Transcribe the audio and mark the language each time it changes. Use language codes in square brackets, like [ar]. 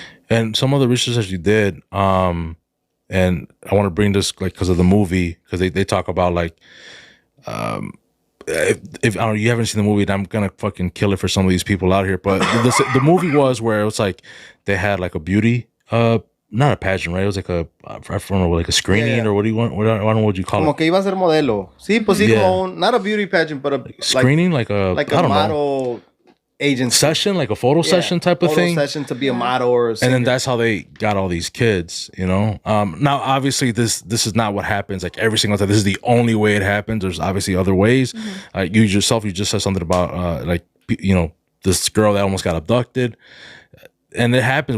[en] And some of the research that you did, and I want to bring this, like, because of the movie, because they talk about, like, if I don't know, you haven't seen the movie, then I'm gonna fucking kill it for some of these people out here. But the movie was where it was like they had like a beauty, not a pageant, right? It was like I don't know, like a screening, or what do you want? I don't know what you call it. [es] Como que iba a ser modelo. Sí, pues sí, como [en] not a beauty pageant, but a screening, like a model agency session, like a photo session type of thing. Session to be a model or a singer. And then that's how they got all these kids, you know. Now obviously this is not what happens like every single time. This is the only way it happens. There's obviously other ways. You just said something about like, you know, this girl that almost got abducted, and it happens.